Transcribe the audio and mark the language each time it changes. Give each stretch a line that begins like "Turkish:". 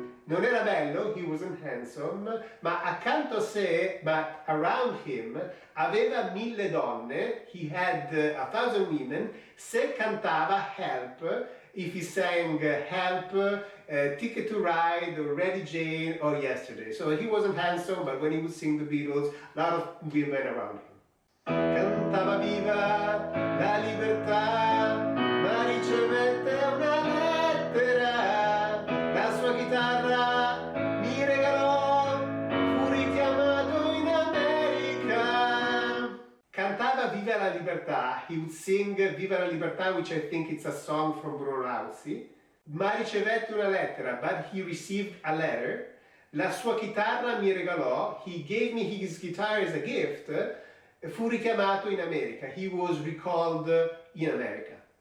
Italian: Non era bello,
English: he wasn't handsome,
Italian: ma accanto a sé,
English: but around him,
Italian: aveva 1000 donne,
English: he had 1,000 women,
Italian: se cantava Help,
English: if he sang Help, Ticket to Ride, or Ready Jane, or Yesterday. So he wasn't handsome, but when he would sing the Beatles, a lot of women around him.
Italian: Cantava viva la libertà, ma ricevette una lettera, la sua chitarra mi regalò, fu richiamato in America. Cantava Viva la Libertà,
English: he would sing Viva la Libertà, which I think it's a song from Bruno Rausi.
Italian: Ma ricevette una lettera,
English: but he received a letter.
Italian: La sua chitarra mi regalò,
English: he gave me his guitar as a gift.
Italian: Fu richiamato in America,
English: he was recalled in America.